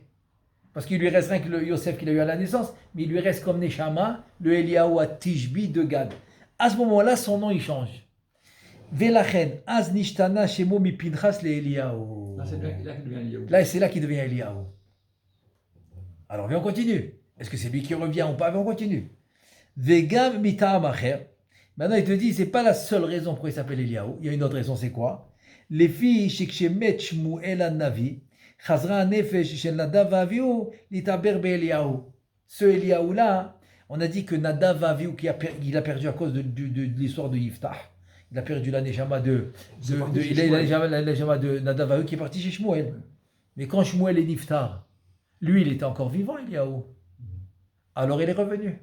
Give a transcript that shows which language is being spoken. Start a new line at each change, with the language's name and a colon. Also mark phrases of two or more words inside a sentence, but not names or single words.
French: Parce qu'il lui reste rien que le Yosef qu'il a eu à la naissance, mais il lui reste comme Neshama, le Eliaou à Tishbi de Gad. À ce moment-là, son nom il change.
Hebrew: ולכן, אז נשתנה שמו מ פנחס ל אליהו.
French: Là, c'est là qu'il devient Eliaou. Là, c'est là qu'il devient Eliaou. Alors, viens, on continue. Est-ce que c'est lui qui revient ou pas? Viens, on continue.
Hebrew: וגם מטעם אחר.
French: Maintenant, il te dit, c'est pas la seule raison pourquoi il s'appelle Eliaou. Il y a une autre raison, c'est quoi? Les filles,
Hebrew: שכשמת שמואל הנביא, חזרה נפש של נדב אביהוא, להתעבר באליהו.
French: Ce Eliaou-là, on a dit que Nadav avihu, il a perdu à cause de l'histoire de Yiftah. Il a perdu la Neshama la Neshama de Nadav avihu qui est parti chez Shmuel. Mais quand Shmuel est Niftar, lui, il était encore vivant, Eliaou. Alors, il est revenu.